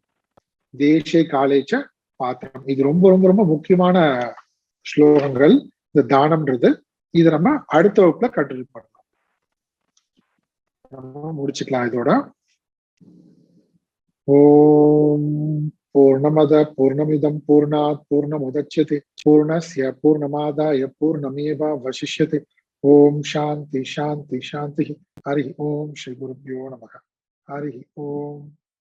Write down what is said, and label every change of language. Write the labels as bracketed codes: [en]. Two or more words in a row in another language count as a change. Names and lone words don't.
[sa] देशे कालेच पात्रम्. [ta] இது ரொம்ப ரொம்ப ரொம்ப முக்கியமான ஸ்லோகங்கள், இந்த தானம்ன்றது. இதை நம்ம அடுத்த வகுப்புல கண்டினியூ பண்ணலாம். நம்ம முடிச்சுக்கலாம் இதோட. [sa] ओम् पूर्णमद पूर्णमिदम् पूर्णात् पूर्णमुदच्यते पूर्णस्य पूर्णमादाय पूर्णमेवावशिष्यते. ओम् शान्ति शान्ति शान्ति। हरि ओम् श्री गुरुभ्यो नमः. हरि ओम्.